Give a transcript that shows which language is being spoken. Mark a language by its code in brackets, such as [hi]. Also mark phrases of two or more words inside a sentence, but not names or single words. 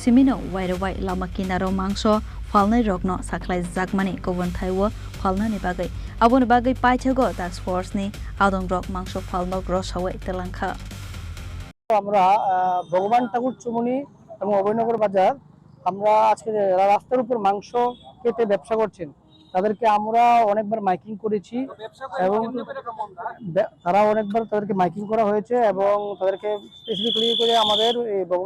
[trp] simino wairewai lama kinaro mangso phalnai rokno saklai jakmani kobon thaiwo phalnani bagai aboni bagai paithago [en] task force [trp] ni adong rok mangso phalnok rosawi Twlangkha [bn] আমরা ভগবান ঠাকুর চৌমুহনি এবং অভয়নগর বাজার আমরা আজকে রাস্তার উপর মাংস কেটে ব্যবসা করছেন তাদেরকে আমরা অনেকবার মাইকিং করেছি এবং তারা অনেকবার তাদেরকে মাইকিং করা হয়েছে এবং তাদেরকে [en] specifically [bn] করে আমাদের এই ভগবান